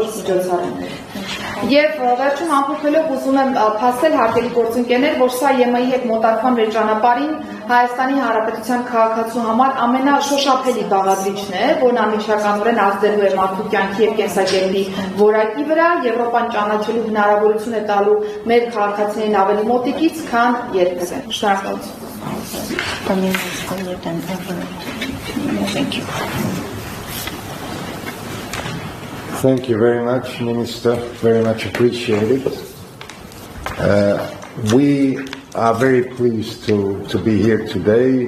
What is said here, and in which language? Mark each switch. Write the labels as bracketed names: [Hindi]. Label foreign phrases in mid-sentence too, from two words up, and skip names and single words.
[Armenian] միջոցառումները։ Եվ վերջում ամփոփելով ուզում եմ փաստել հարգելի գործընկերներ, որ սա ԵՄ-ի հետ մոտակցման մեր ճանապարհին Հայաստանի Հանրապետության քաղաքացու համար ամենաշոշափելի բաղադրիչն է, որն անմիջականորեն ազդելու է մարդու կյանքի եւ կենսակերպի որակի վրա, Եվրոպան ճանաչելու հնարավորություն է տալու մեր քաղաքացիներին ավելի մոտիկից, քան երբևէ։ [English] Thank you very much, Minister. Very much appreciated. We are very pleased to be here today.